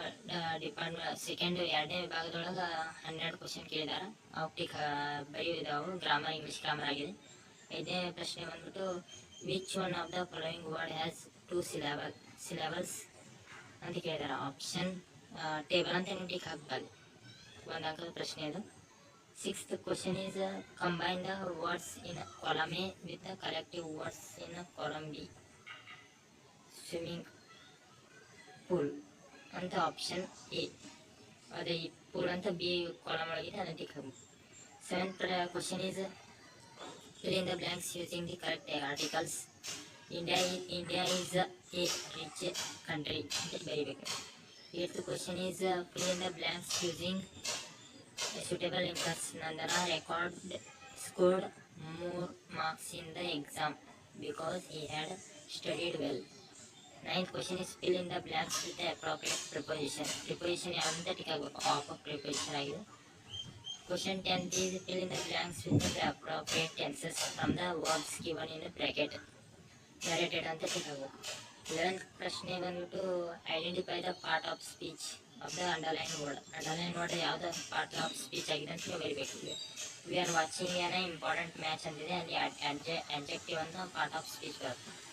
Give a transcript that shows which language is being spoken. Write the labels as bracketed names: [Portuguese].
[Kannada] ಎರಡನೇ ವಿಭಾಗದೊಳಗೆ 12 ಕ್ವಶನ್ ಕೇಳಿದಾರೆ. ಅವು tick ಬರೆಯುವುದಾವು grammar, English grammar ಆಗಿದೆ. 5ನೇ ಪ್ರಶ್ನೆ ಬಂದ್ಬಿಟ್ಟು [English] which one of the following word has 2 syllables [Kannada] ಅಂತ ಕೇಳಿದಾರೆ. ಆಪ್ಷನ್ ಟೇಬಲ್ ಅಂತ ನೀವು ಟಿಕ್ ಹಾಕಬೇಕು. 1 ಅಂಕದ ಪ್ರಶ್ನೆ ಅದು. [English] 6th question is combine the words in column A with the collective words in column B. [Kannada] Swimming pool ಅಂತ ಆಪ್ಷನ್ ಎ. ಅದೇ pool ಅಂತ ಬಿ ಕಾಲಮ್ ಒಳಗಿದೆ, ಅದನ್ನು ಟಿಕ್ ಹಾಕಬೇಕು. [English] 7th question is fill in the blanks using the correct articles. India is a rich country [Kannada] ಅಂತ ಬರೀಬೇಕು. [English] 8th question is fill in the blanks using suitable inputs. Nandana scored more marks in the exam because he had studied well. 9th question is fill in the blanks with the appropriate preposition. [Kannada] Preposition ಯಾವಂತ tick ಆಗಬೇಕು. Of preposition ಆಗಿದೆ. [English] Question 10th is fill in the blanks with the appropriate tenses from the verbs given in the bracket. Narrated [Kannada] ಅಂತ tick ಆಗಬೇಕು. 11th ಪ್ರಶ್ನೆ ಬಂದ್ಬಿಟ್ಟು [English] Identify the part of speech of the underline word. [Kannada] Underline word ಯಾವ್ದು part of speech ಆಗಿದೆ ಅಂತ ಬರೀಬೇಕು. [English] we are watching an important match [Kannada] ಅಂತಿದೆ, ಅಲ್ಲಿ ಅಡ್ಜೆಕ್ಟಿವ್ ಅಂತ ಪಾರ್ಟ್ ಆಫ್ ಸ್ಪೀಚ್ ಬರುತ್ತೆ.